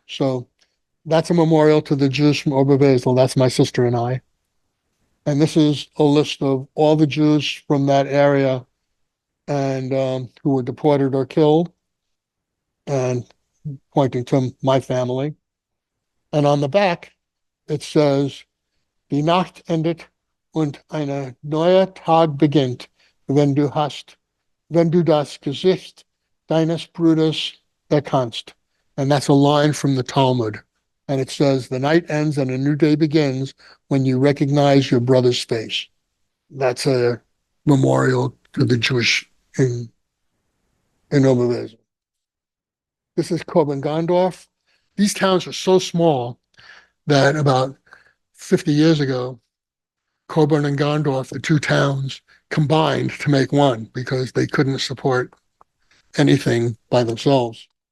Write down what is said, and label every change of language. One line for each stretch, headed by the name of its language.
English: So that's a memorial to the Jews from Oberwesel. That's my sister and I. And this is a list of all the Jews from that area and who were deported or killed, and pointing to my family. And on the back, it says,
German: Die Nacht endet und ein neuer Tag beginnt, wenn du das Gesicht deines Bruders erkannst.
English: And that's a line from the Talmud. And it says, the night ends and a new day begins when you recognize your brother's face. That's a memorial to the Jewish in Oberwesel. This is Koblengarndorf. These towns are so small that about 50 years ago, Coburn and Gondorf, the two towns, combined to make one because they couldn't support anything by themselves.